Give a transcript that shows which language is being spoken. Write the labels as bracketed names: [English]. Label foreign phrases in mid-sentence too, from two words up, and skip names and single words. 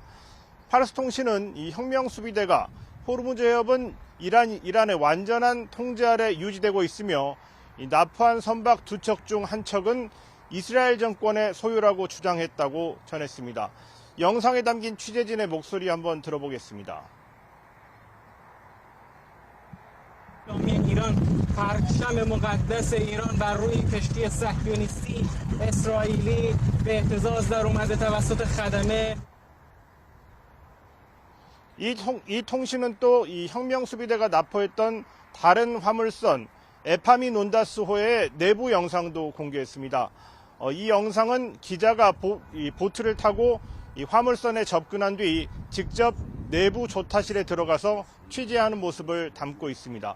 [Korean] 파르스 통신은 이 혁명 수비대가 호르무즈 해협은 이란의 완전한 통제 아래 유지되고 있으며 이 납포한 선박 두 척 중 한 척은 이스라엘 정권의 소유라고 주장했다고 전했습니다. 영상에 담긴 취재진의 목소리 한번 들어보겠습니다. [Persian] ایران پرچم مقدس ایران بر روی کشتی صهیونیستی اسرائیلی به اهتزاز در اومده توسط خدمه. [Korean] 이 통신은 또 이 혁명 수비대가 납포했던 다른 화물선 에파미 논다스호의 내부 영상도 공개했습니다. 이 영상은 기자가 보트를 타고 이 화물선에 접근한 뒤 직접 내부 조타실에 들어가서 취재하는 모습을 담고 있습니다.